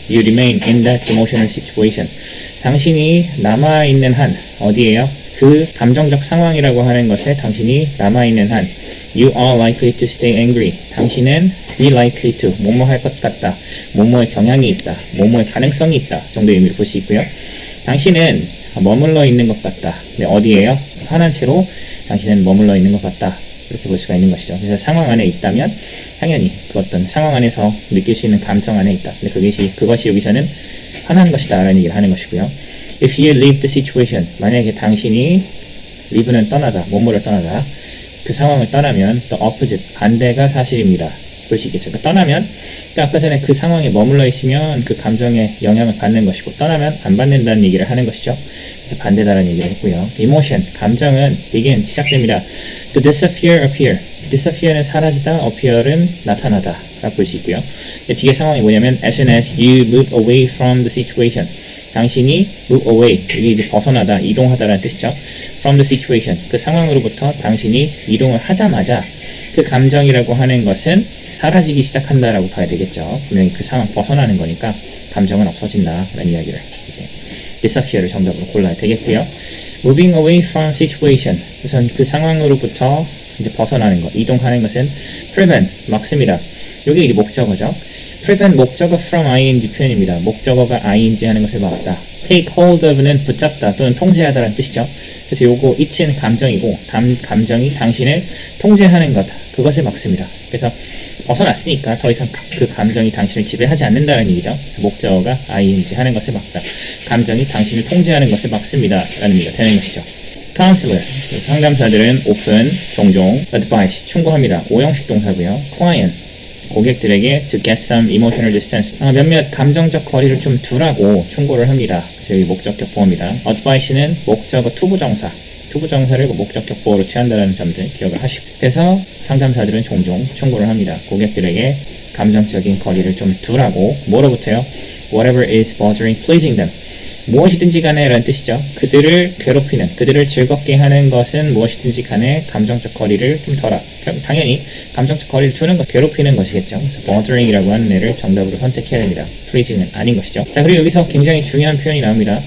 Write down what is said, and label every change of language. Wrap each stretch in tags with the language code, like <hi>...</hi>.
<en>You remain in that emotional situation.</en> <ko>당신이 남아있는 한, 어디에요? 그 감정적 상황이라고 하는 것에 당신이 남아있는 한.</ko> <en>You are likely to stay angry.</en> <ko>당신은</ko> <en>be likely to,</en> <ko>뭐뭐 할 것 같다. 뭐뭐의 경향이 있다. 뭐뭐의 가능성이 있다. 정도의 의미를 볼 수 있고요. 당신은 머물러 있는 것 같다. 근데 어디에요? 화난 채로 당신은 머물러 있는 것 같다. 이렇게 볼 수가 있는 것이죠. 그래서 상황 안에 있다면 당연히 그 어떤 상황 안에서 느낄 수 있는 감정 안에 있다. 근데 그것이 여기서는 화난 것이다 라는 얘기를 하는 것이고요.</ko> <en>If you leave the situation,</en> <ko>만약에 당신이 leave는 떠나다, 뭐뭐를 떠나다, 그 상황을 떠나면</ko> <en>the opposite,</en> <ko>반대가 사실입니다. 볼 수 있겠죠. 그러니까 떠나면, 그러니까 아까 전에 그 상황에 머물러 있으면 그 감정에 영향을 받는 것이고 떠나면 안 받는다는 얘기를 하는 것이죠. 그래서 반대다라는 얘기를 했고요. emotion, 감정은 begin, 시작됩니다.</ko> <en>to disappear, appear.</en> <ko>disappear는 사라지다, appear은 나타나다 라고 볼 수 있고요. 근데 뒤에 상황이 뭐냐면</ko> <en>as soon as you move away from the situation,</en> <ko>당신이 move away, 이게 이제 벗어나다, 이동하다라는 뜻이죠.</ko> <en>from the situation,</en> <ko>그 상황으로부터 당신이 이동을 하자마자 그 감정이라고 하는 것은 사라지기 시작한다라고 봐야 되겠죠. 분명히 그 상황 벗어나는 거니까 감정은 없어진다라는 이야기를 이제 disappear를 정답으로 골라야 되겠고요.</ko> <en>moving away from situation,</en> <ko>우선 그 상황으로부터 이제 벗어나는 것, 이동하는 것은 prevent, 막습니다. 여기 이제 목적어죠. prevent 목적어 from ing 표현입니다. 목적어가 ing 하는 것을 막다.</ko> <en>take hold of</en> <ko>는 붙잡다 또는 통제하다라는 뜻이죠. 그래서 요거 it은 감정이고 감정이 당신을 통제하는 것, 그것을 막습니다. 그래서 벗어났으니까 더 이상 그 감정이 당신을 지배하지 않는다는 얘기죠. 그래서 목적어가 ing 하는 것을 막다. 감정이 당신을 통제하는 것을 막습니다 라는 의미가 되는 것이죠. counselor, 상담사들은 often, 종종, advice, 충고합니다. 오형식 동사고요. client, 고객들에게</ko> <en>to get some emotional distance,</en> <ko>몇몇 감정적 거리를 좀 두라고 충고를 합니다. 그래서 여기 목적격 보어입니다. advice는 목적어 투부정사를 목적격 보어로 취한다는 점들 기억을 하시고, 그래서 상담사들은 종종 충고를 합니다. 고객들에게 감정적인 거리를 좀 두라고. 뭐로부터요?</ko> <en>Whatever is bothering, pleasing them.</en> <ko>무엇이든지 간에 라는 뜻이죠. 그들을 괴롭히는, 그들을 즐겁게 하는 것은 무엇이든지 간에 감정적 거리를 좀 둬라. 당연히 감정적 거리를 두는 것, 괴롭히는 것이겠죠. 그래서 bothering이라고 하는 애를 정답으로 선택해야 됩니다. pleasing은 아닌 것이죠. 자, 그리고 여기서 굉장히 중요한 표현이 나옵니다.</ko>